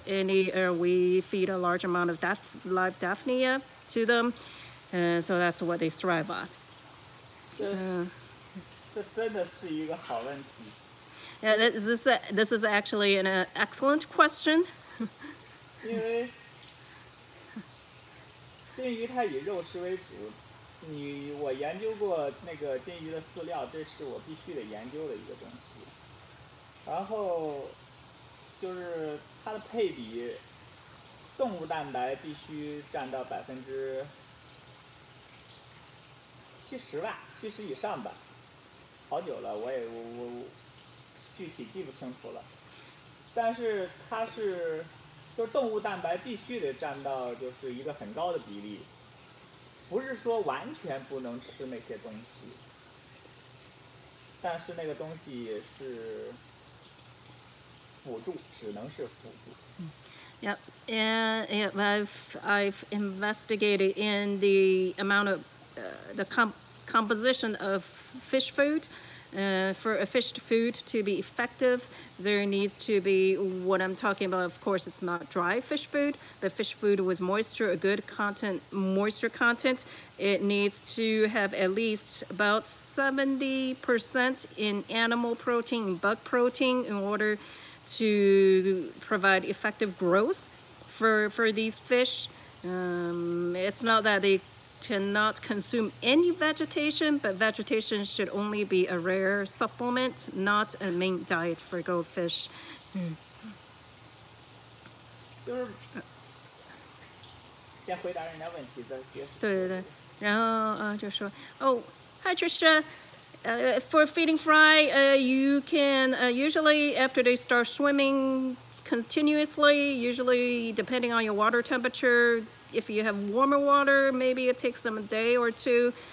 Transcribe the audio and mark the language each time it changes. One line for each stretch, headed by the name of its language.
English: We feed a large amount of live Daphnia to them, so that's what they thrive on.
Chinese: 这真的是一个好问题。
English: Yeah, this is actually an excellent question.
Chinese: 因为金鱼它以肉食为主，我研究过那个金鱼的饲料，这是我必须得研究的一个东西。然后就是它的配比，动物蛋白必须占到70%吧，70以上吧。好久了，我具体记不清楚了。但是它是。就是动物蛋白必须得占到就是一个很高的比例，不是说完全不能吃那些东西，但是那个东西也是辅助，只能是辅助。
English: Yeah, and I've investigated in the amount of the composition of fish food. For a fish food to be effective, there needs to be what I'm talking about. Of course, it's not dry fish food, but fish food with moisture, a good moisture content. It needs to have at least about 70% in animal protein and bug protein in order to provide effective growth for these fish. It's not that they cannot consume any vegetation, but vegetation should only be a rare supplement, not a main diet for goldfish.
Chinese: 就是先回答人家问题，再接着。对，然后就说
English: Oh, hi Trisha. For feeding fry, you can usually after they start swimming continuously, usually depending on your water temperature. If you have warmer water, maybe it takes them a day or two.